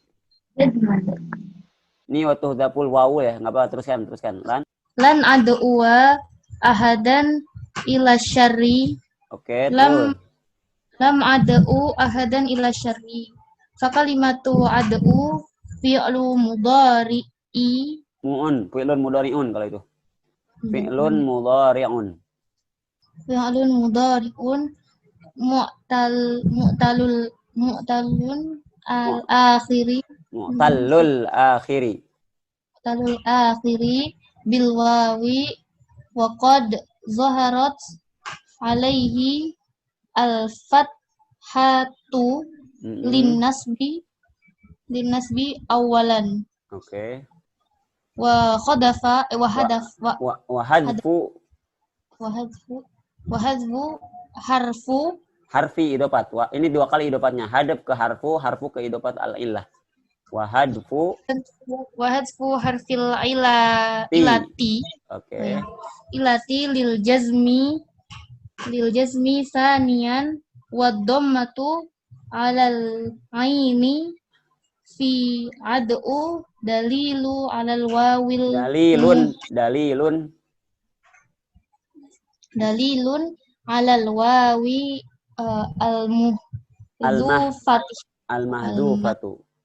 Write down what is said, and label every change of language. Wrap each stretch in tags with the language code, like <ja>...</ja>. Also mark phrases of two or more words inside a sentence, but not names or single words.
<id>Ini</id> <ar>وتحذف الواو</ar> <id>ya, enggak apa, teruskan.</id> <ar>لن أدعوَ أحدًا إلى شرٍّ.</ar> <id>Oke, terus.</id> <ar>لم أدعُ أحدًا إلى شرٍّ. فكلمة أدعُ فعلُ مضارعٍ. فعلٌ مضارعٌ</ar> <id>kalau itu.</id> <ar>فعلٌ مضارعٌ. فعلٌ مضارعٌ معتلُّ الآخرِ. معتلُّ الآخرِ بالواوِ وقد ظهرت عليه الفتحةُ للنصبِ أولًا.</ar> <id>Oke.</id> <ar>وحذف وحذفُ حرفِ idofat.</ar> <id>Ini dua kali idofatnya. Hadaf ke harfu ke</id> <ar>إضافة العلة. وحذفُ حرفِ العلةِ.</ar> <id>Oke.</id> <ar>علةِ للجزمِ ثانيًا والضمةُ على العينِ في أدعُ دليلٌ على الواوِ دليلٌ على الواوِ المحذوفةِ.</ar>